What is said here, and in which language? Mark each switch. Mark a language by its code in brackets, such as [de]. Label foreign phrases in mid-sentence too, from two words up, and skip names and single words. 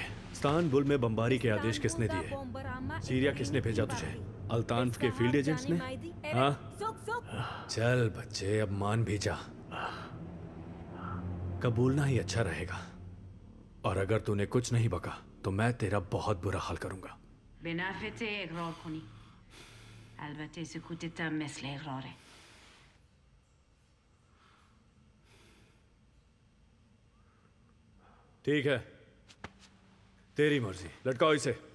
[hi] इस्तांबुल में बमबारी के आदेश किसने दिए? सीरिया किसने भेजा तुझे? अल्तान्फ के फील्ड एजेंट्स ने? हाँ? चल बच्चे, अब मान भी जा। कबूलना ही अच्छा रहेगा, और अगर तूने कुछ नहीं बका तो मैं तेरा बहुत बुरा हाल करूंगा। [fa] Benafete اقرار کنی. البته سکوتت هم مثل اقراره. [hi] ठीक है, तेरी मर्जी, लटकाओ इसे।